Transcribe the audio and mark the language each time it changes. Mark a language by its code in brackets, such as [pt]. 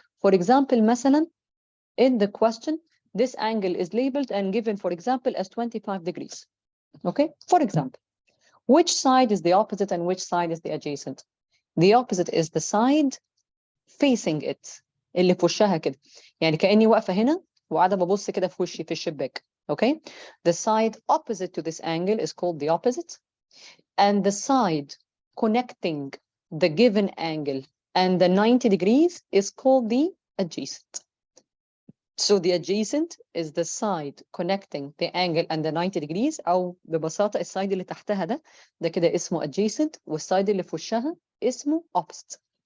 [en] For example, مثلا, in the question, this angle is labeled and given, for example, as 25 degrees. Okay, for example, which side is the opposite and which side is the adjacent? The opposite is the side facing it, [ar] اللي في وشها كده. يعني كأني واقفة هنا وقاعدة ببص كده في وشي في الشباك. [en] Okay, the side opposite to this angle is called the opposite, and the side connecting the given angle and the 90 degrees is called the adjacent. So the adjacent is the side connecting the angle and the 90 degrees, [ar] أو ببساطة السايد اللي تحتها ده كده اسمه adjacent, والسايد اللي في وشها اسمه opposite.